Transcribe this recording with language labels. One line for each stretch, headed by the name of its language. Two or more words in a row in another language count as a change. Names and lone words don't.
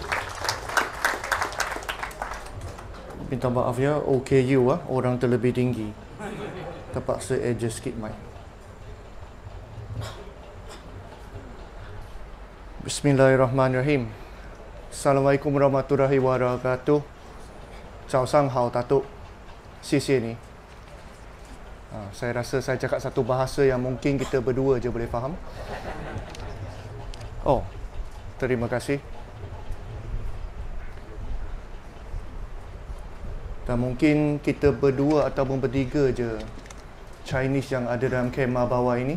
Malay: Minta maaf ya, OKU orang terlebih tinggi. Terpaksa adjust sikit mic. Bismillahirrahmanirrahim.
Arabic: السلام عليكم ورحمة الله وبركاته.
Chinese: 早上好 Datuk. 谢谢你.
Malay: Saya rasa saya cakap satu bahasa yang mungkin kita berdua je boleh faham. Oh, terima kasih. Dan mungkin kita berdua ataupun bertiga je Chinese yang ada dalam kemah bawah ini.